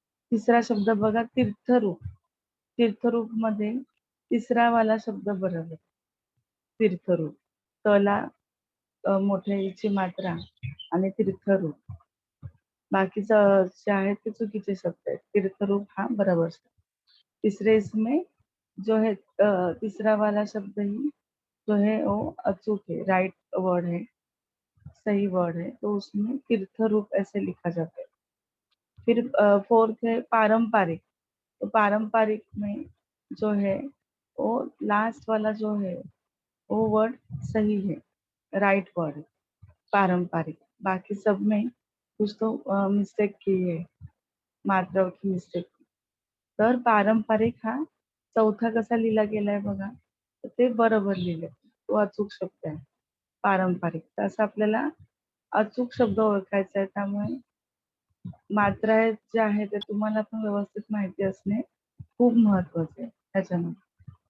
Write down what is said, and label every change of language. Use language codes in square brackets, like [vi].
[mr] तिसरा शब्द बघा तीर्थरूप. तीर्थरूप मध्ये तिसरा वाला शब्द बरोबर. तीर्थरूप. तला मोठ्या ईची मात्रा आणि तीर्थरूप. बाकीचं जे आहेत ते चुकीचे शब्द आहेत. तीर्थरूप हा बरोबर शब्द. [hi] तीसरे इसमें जो है तीसरा वाला शब्द ही जो है वो अचूक है, राइट वर्ड है, सही वर्ड है, तो उसमें तीर्थ रूप ऐसे लिखा जाता है। फिर फोर्थ है पारंपरिक। तो पारंपरिक में जो है वो लास्ट वाला जो है वो वर्ड सही है, राइट वर्ड है, पारंपरिक। बाकी सब में कुछ तो मिस्टेक की है, मात्राओं की मिस्टेक. [mr] तर पारंपरिक हा चौथा कसा लिहिला गेलाय बघा, तर ते बरोबर लिहिलंय. तो अचूक शब्द आहे पारंपरिक. तर असं आपल्याला अचूक शब्द ओळखायचा आहे. त्यामुळे मात्रा जे आहे ते तुम्हाला पण व्यवस्थित माहिती असणे खूप महत्वाचे आहे त्याच्यामध्ये.